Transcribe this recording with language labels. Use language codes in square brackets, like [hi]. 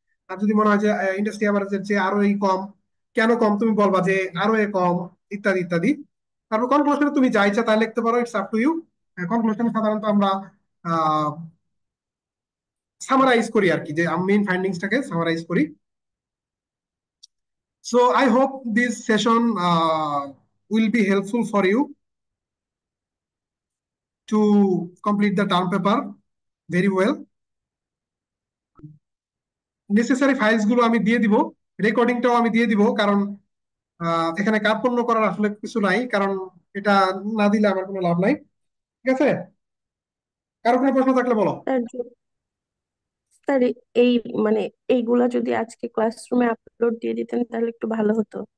[bn] আর যদি মনে হয় যে ইন্ডাস্ট্রি এভারেজের চেয়ে আরোই কম, কেন কম তুমি বলবা যে আরো কম, ইত্যাদি ইত্যাদি। তারপর কনক্লুশনে তুমি যা ইচ্ছা তাই লিখতে পারো, [en] It's up to you. [bn] কনক্লুশনে সাধারণত আমরা সামারাইজ করি আর কি, যে মেইন ফাইন্ডিংসটাকে সামারাইজ করি। So [en] I hope this session will be helpful for you to complete the term paper very well. [bn] Necessary files গুলো আমি দিয়ে দিব, রেকর্ডিংটাও আমি দিয়ে দিব, কারণ এখানে কার্পণ্য করার আসলে কিছু নাই, কারণ এটা না দিলে আমার কোনো লাভ নাই। ঠিক আছে, কারো কোনো প্রশ্ন থাকলে বলো। স্যার স্যার এই মানে এইগুলা যদি আজকে ক্লাসরুমে আপলোড দিয়ে দিতেন তাহলে একটু ভালো হতো।